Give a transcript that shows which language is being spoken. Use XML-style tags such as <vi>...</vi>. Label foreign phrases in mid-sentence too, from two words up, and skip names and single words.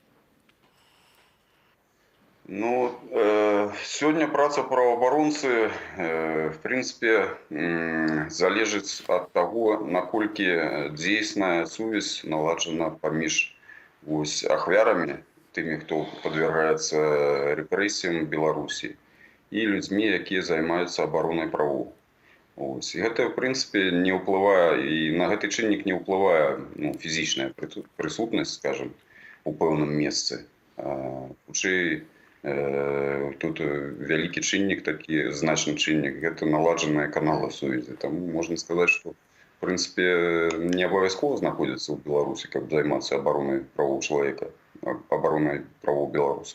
<be>Ну, сегодня праца правоабаронцы,</be> <ru>в принципе,</ru> <be>залежыць ад таго, наколькі дзейсная сувязь наладжана паміж ахвярамі, тымі, хто падвяргаецца рэпрэсіям Беларусі, і людзьмі, якія займаюцца абаронай правоў. Гэта,</be> <ru>в принципе,</ru> <be>не ўплывае, і на гэты чыннік не ўплывае фізічная прысутнасць, скажем, у пэўным месцы. Хутчэй, тут вялікі чыннік, такі значны чыннік, гэта наладжаныя каналы сувязі. Таму можна сказаць, што, в прынцыпе, не абавязкова знаходзіцца ў Беларусі, каб займацца абаронай правоў чалавека, абаронай правоў беларусаў.</be>